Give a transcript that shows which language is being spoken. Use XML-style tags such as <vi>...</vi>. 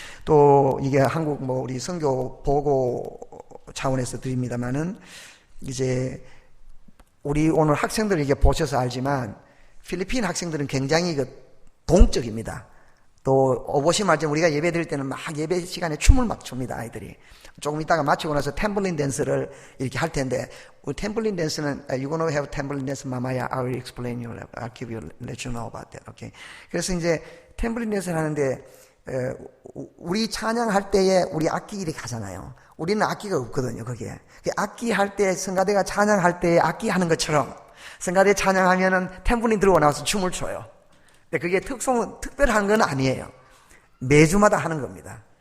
<ko>또 이게 한국 뭐 우리 선교 보고 차원에서 드립니다만은, 이제 우리 오늘 학생들 이게 보셔서 알지만 필리핀 학생들은 굉장히 동적입니다. 또 오보시 말씀 우리가 예배 드릴 때는 막 예배 시간에 춤을 막 춥니다. 아이들이 조금 있다가 마치고 나서 탬블린 댄스를 이렇게 할 텐데, 우리 탬블린 댄스는</ko> <en>you gonna have</en> <ko>탬블린 dance, Mamaya,</ko> <en>I will explain you, I'll give you, let you know about that. Okay.</en> <ko>그래서 이제 탬블린 댄스를 하는데 우리 찬양할 때에 우리 악기들이 가잖아요. 우리는 악기가 없거든요, 거기에. 악기 할 때, 성가대가 찬양할 때 악기 하는 것처럼, 성가대 찬양하면은 탬블린 들고 나와서 춤을 춰요. 근데 그게 특별한 건 아니에요. 매주마다 하는 겁니다.</ko>